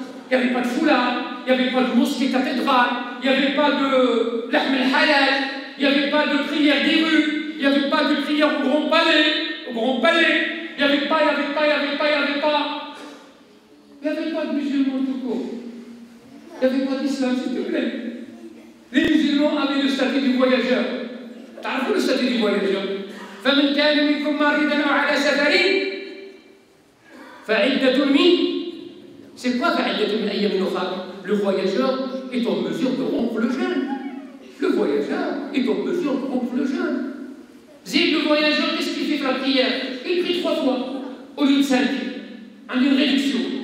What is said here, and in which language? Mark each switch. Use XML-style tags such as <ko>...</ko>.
<fr>Il n'y avait pas de foulard, il n'y avait pas de mosquée cathédrale, il n'y avait pas de lahm al-halal, il n'y avait pas de prière des rues, il n'y avait pas de prière au Grand Palais. Il n'y avait pas de musulmans tout court. Il n'y avait pas d'islam, s'il te plaît. Les musulmans avaient le statut du voyageur.</fr> <ar>تعرفوا</ar> <fr>le statut du voyageur.</fr> <ar>فمن كان منكم مريضا أو على سفر فعدة من.</ar> <fr>C'est quoi le voyageur est en mesure de rompre le jeûne. Le voyageur est en mesure de rompre le jeûne. Zid, le voyageur, qu'est-ce qu'il fait pour la prière? Il prie 3 fois au lieu de 5. En une réduction.</fr>